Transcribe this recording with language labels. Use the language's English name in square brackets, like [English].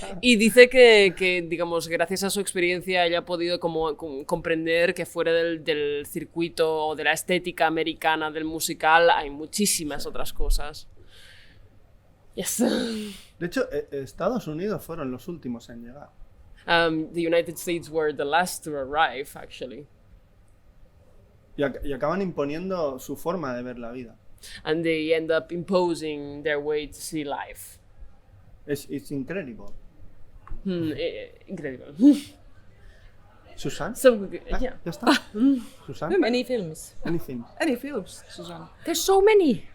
[Spanish] Y dice que, digamos, gracias a su experiencia ella ha podido como comprender que fuera del circuito o de la estética americana del musical hay muchísimas otras cosas. [English] Yes. [Spanish] De hecho, Estados Unidos fueron los últimos en llegar. [English] The United States were the last to arrive, actually. [Spanish] Y acaban imponiendo su forma de ver la vida. [English] And they end up imposing their way to see life. It's incredible. Incredible. Susan? So, Ah, yeah. [Spanish] ya está. Susan? [English] Many films. Anything. Any films, Susanna? There's so many.